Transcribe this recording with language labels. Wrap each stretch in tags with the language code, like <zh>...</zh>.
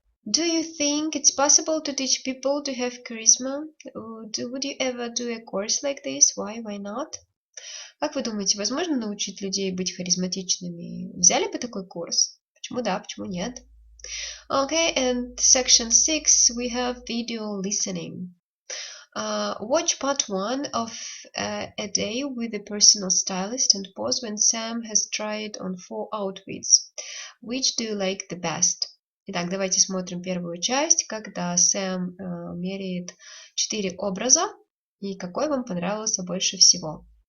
<en>Do you think it's possible to teach people to have charisma? Would you ever do a course like this? Why not?</en> <ru>Как вы думаете, возможно научить людей быть харизматичными? Взяли бы такой курс? Почему да, почему нет?</ru> <en>Okay, and section 6, we have video listening. Watch part 1 of a day with a personal stylist and pause when Sam has tried on 4 outfits. Which do you like the best?</en> <ru>Итак, давайте смотрим первую часть, когда Сэм меряет 4 образа, и какой вам понравился больше всего.</ru>